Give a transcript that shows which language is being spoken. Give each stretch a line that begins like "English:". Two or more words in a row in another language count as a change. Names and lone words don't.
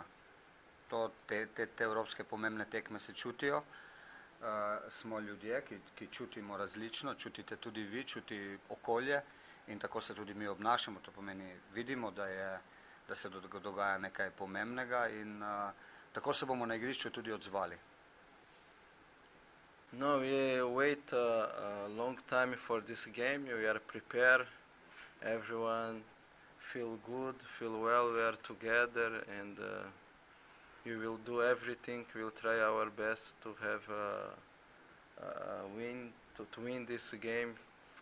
Slovenian: Te evropske pomembne tekme se čutijo, smo ljudje, ki čutimo različno, čutite tudi vi, čuti okolje in tako se tudi mi obnašamo. To pomeni, vidimo, da se dogaja nekaj pomembnega in tako se bomo na igrišču tudi odzvali.
English: No, we wait a long time for this game. We are prepared. Everyone feel good, feel well. We are together, and we will do everything. We will try our best to have a win, to win this game tomorrow.